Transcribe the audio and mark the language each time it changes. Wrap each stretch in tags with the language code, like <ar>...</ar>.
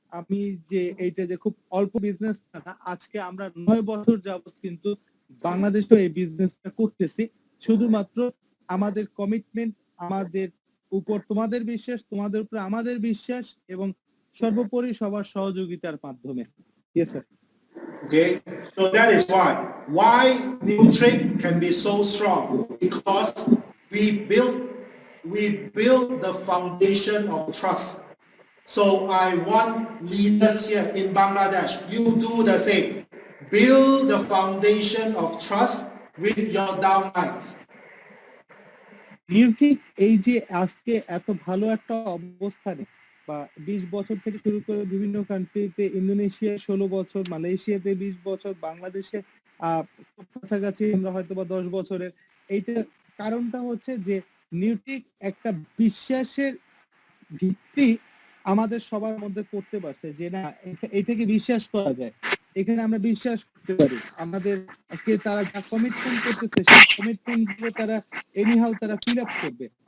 <bn>আমি যে এইটা যে খুব অল্প বিজনেস না, আজকে আমরা 9 বছর যাবত কিন্তু বাংলাদেশে এই বিজনেসটা করতেছি, শুধুমাত্র আমাদের কমিটমেন্ট, আমাদের উপর তোমাদের বিশ্বাস, তোমাদের উপর আমাদের বিশ্বাস, এবং সর্বোপরি সবার সহযোগিতার মাধ্যমে।</bn> <en>Yes sir. Okay, so that is why Newtrick can be so strong, because we build the foundation of trust. So I want leaders here in Bangladesh, you do the same. Build the foundation of trust with your downlines.</en> <bn>নিউট্রিক এই যে আজকে এত ভালো একটা অবস্থানে, বা 20 বছর থেকে শুরু করে বিভিন্ন কান্ট্রিতে, ইন্দোনেশিয়া 16 বছর, মালয়েশিয়াতে 20 বছর, বাংলাদেশে খুব কাছাকাছি আমরা হয়তো বা 10 বছরের, এইটার কারণটা হচ্ছে যে নিউট্রিক একটা বিশ্বাসের ভিত্তি আমাদের সবার মধ্যে করতে পারছে, যে না এটাকে বিশ্বাস করা যায়, এখানে আমরা বিশ্বাস করতে পারি, আমাদের তারা যা কমিটমেন্ট করতেছে সেই কমিটমেন্ট গুলো তারা এনিহাউ তারা ফিল আপ করবে।</bn>